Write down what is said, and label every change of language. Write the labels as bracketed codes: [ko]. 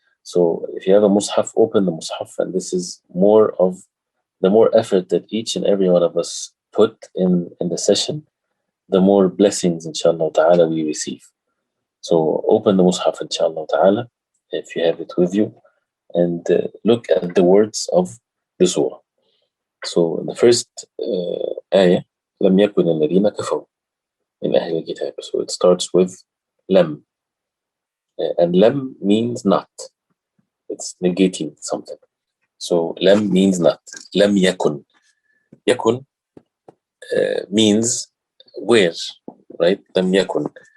[en] So if you have a mushaf, open the mushaf, and this is more of the more effort that each and every one of us put in the session, the more blessings inshallah ta'ala we receive. So open the mushaf inshallah ta'ala if you have it with you, and look at the words of the surah. So the first ayah, [ar] لم يكن الذين كفروا من أهل الكتاب. [en] So it starts with lam, and lam means not. It's negating something. So lam means not. Lam yakun. Yakun means where, right? Lam yakun.